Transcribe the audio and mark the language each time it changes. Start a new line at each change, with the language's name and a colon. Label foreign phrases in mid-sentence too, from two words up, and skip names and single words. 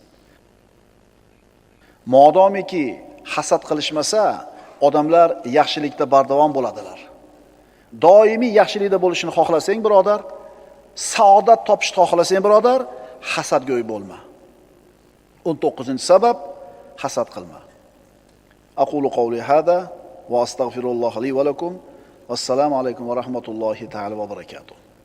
Uzbek: Modomiki hasad qilishmasa, odamlar yaxshilikda bardavom bo'ladilar. Doimiy yaxshilikda bo'lishini xohlasang, birodar, saodat topishni xohlasang, birodar, hasadgo'y bo'lma. 19-sabab hasad qilma.
Arabic: أقول قولي هذا وأستغفر الله لي ولكم. السلام عليكم ورحمة الله تعالى وبركاته.